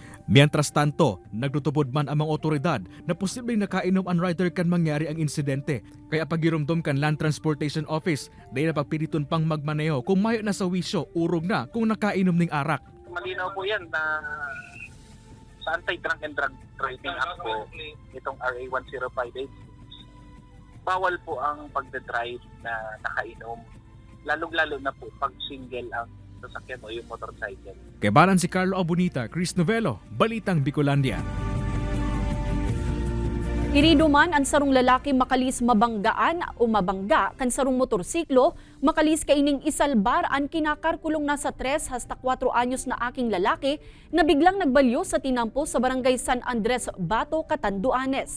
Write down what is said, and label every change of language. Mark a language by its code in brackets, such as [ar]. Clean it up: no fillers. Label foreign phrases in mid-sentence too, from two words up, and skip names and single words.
[es] Mientras tanto, [bik] nagtutupod man ang mga otoridad na posibleng nakainom ang rider kan mangyari ang insidente. Kaya pagirumdom kan Land Transportation Office, dahil na pagpiliton pang magmaneho kung mayo na sa wisyo, urog na kung nakainom ning arak. [tl] Malinaw po yan na sa Anti-Drunk and Drug Driving Act po, itong RA 10586, bawal po ang pagdadrive na nakainom. Lalong-lalo na po pag single ang sasakyan o yung motorcycle. [bik] Kebalan si Carlo Abunita, Chris Novello, Balitang Bicolandia. Irido man ang sarong lalaki makalis mabanggaan o mabangga kan sarong motorsiklo, makalis kaining isalbar ang kinakarkulong nasa 3 hasta 4 anyos na aking lalaki na biglang nagbalyo sa tinampo sa barangay San Andres, Bato, Catanduanes.